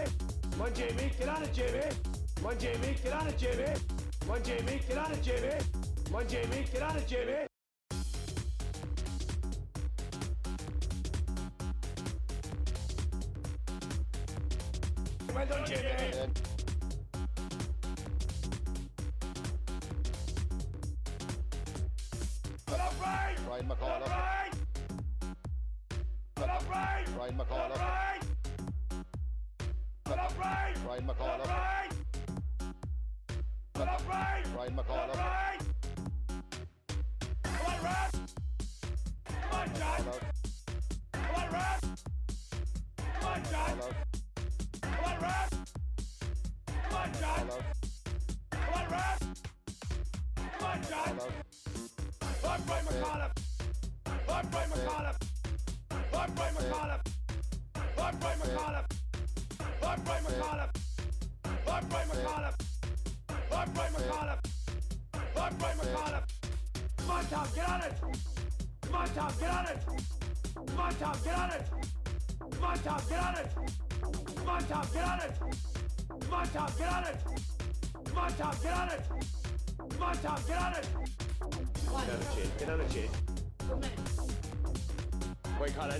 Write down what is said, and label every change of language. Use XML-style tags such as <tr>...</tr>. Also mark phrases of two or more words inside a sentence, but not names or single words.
<en>One Jamie, get on it, Jamie. One Jamie, get on it, Jamie. One Jamie, get on it, Jamie. One Jamie, get on it, Jamie. Well done, Jamie. Brian McAuliffe. Brian McAuliffe. Brian McAuliffe. Brian McAuliffe. Come on, Rap! Come on, John! Come on, Rap! Come on, John! Come on, Rap! Come on, John! Come on, Rap! Come on, John! Hard Brian McAuliffe! Hard Brian McAuliffe! Hard Brian McAuliffe! Hard Brian McAuliffe! Hard Brian McAuliffe! Hard Brian McAuliffe! Hard Brian McAuliffe! Hard Brian McAuliffe! Come on, Tom, get on it! Come on, Tom, get on it! Come on, Tom, get on it! Come on, Tom, get on it! Come on, Tom, get on it! Come on, Tom, get on it! Come on, Tom, get on it! Come on, Tom, get on it! Get on it, Jay. Get on it, Jay. Wait, Colin.</en>